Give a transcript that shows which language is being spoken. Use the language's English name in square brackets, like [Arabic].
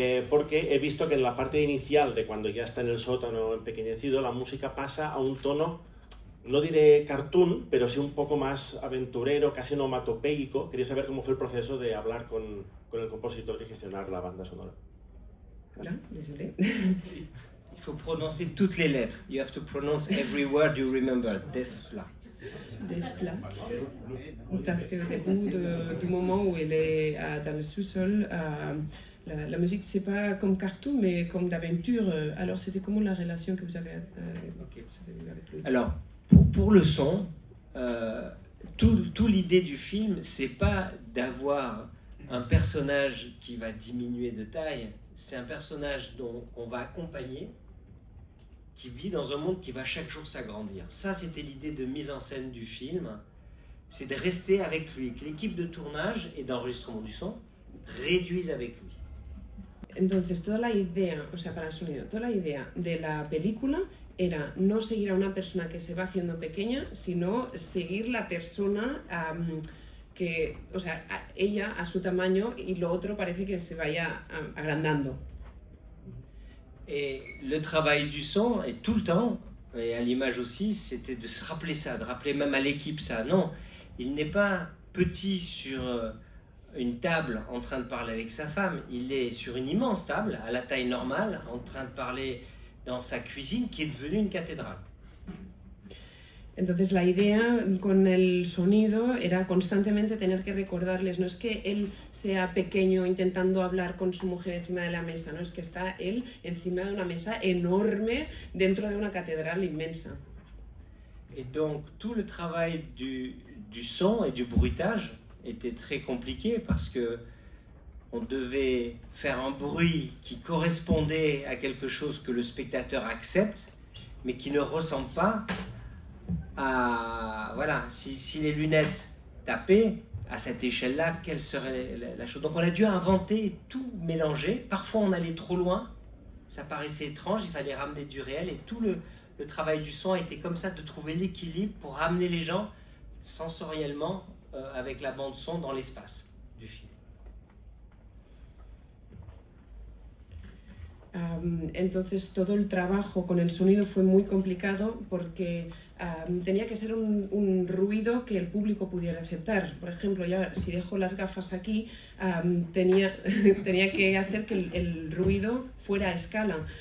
[Spanish] Porque he visto que en la parte inicial de cuando ya está en el sótano empequeñecido, la música pasa a un tono, no diré cartoon, pero sí un poco más aventurero, casi onomatopeico. Quería saber cómo fue el proceso de hablar con el compositor y gestionar la banda sonora. Hola, [French] désolé. Il faut prononcer toutes les lettres. [English] You have to pronounce every word you remember. [French] Desplat. Desplat. Parce que au début du moment où elle est dans le sous-sol, la musique, c'est pas comme cartoon, mais comme d'aventure. Alors, c'était comment la relation que vous avez avec lui? Alors, pour le son, tout l'idée du film, c'est pas d'avoir un personnage qui va diminuer de taille. C'est un personnage qu'on va accompagner, qui vit dans un monde qui va chaque jour s'agrandir. Ça, c'était l'idée de mise en scène du film, c'est de rester avec lui, que l'équipe de tournage et d'enregistrement du son réduisent avec lui. [Spanish] Entonces, toda la idea, o sea, para el sonido, toda la idea de la película era no seguir a una persona que se va haciendo pequeña, sino seguir la persona que, o sea, ella a su tamaño y lo otro parece que se vaya agrandando. [French] Et le travail du son, et tout le temps, et à l'image aussi, c'était de se rappeler ça, de rappeler même à l'équipe ça. Non, il n'est pas petit sur une table en train de parler avec sa femme, il est sur une immense table, à la taille normale, en train de parler dans sa cuisine, qui est devenue une cathédrale. [Spanish] Entonces la idea con el sonido era constantemente tener que recordarles, no es que él sea pequeño intentando hablar con su mujer encima de la mesa, no es que está él encima de una mesa enorme dentro de una catedral inmensa. [French] Et donc tout le travail du son et du bruitage était très compliqué parce que on devait faire un bruit qui correspondait à quelque chose que le spectateur accepte, mais qui ne ressemble pas à, voilà, si les lunettes tapaient à cette échelle-là, quelle serait la chose? Donc on a dû inventer, tout mélanger. Parfois on allait trop loin, ça paraissait étrange, il fallait ramener du réel et tout le travail du son était comme ça, de trouver l'équilibre pour ramener les gens sensoriellement avec la bande son dans l'espace du film. [Spanish] Entonces todo el trabajo con el sonido fue muy complicado porque tenía que ser un ruido que el público pudiera aceptar. Por ejemplo, ya si dejo las gafas aquí, tenía que hacer que el ruido fuera a escala.